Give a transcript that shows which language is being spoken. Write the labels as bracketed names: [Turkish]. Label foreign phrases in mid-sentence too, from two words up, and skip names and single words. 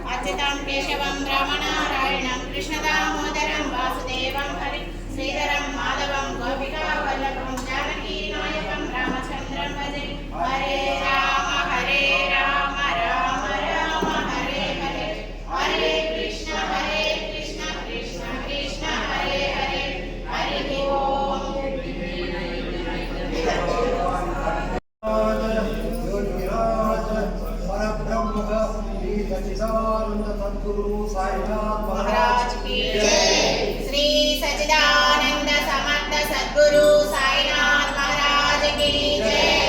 [Sanskrit] శ్రీతాం కేశవం రామనారాయణం కృష్ణదామోదరం వాసుదేవం హరి శ్రీధరం మాధవం గోపికా వల్లభం జానకీ నాయకం రామచంద్రం భజే హరే రామ రామ రామ హరే హరే హరే కృష్ణ కృష్ణ కృష్ణ హరే హరే హరి ఓం [Hindi] सद्गुरु साईनाथ महाराज की जय। श्री सच्चिदानंद समर्थ सद्गुरु साईनाथ महाराज की जय।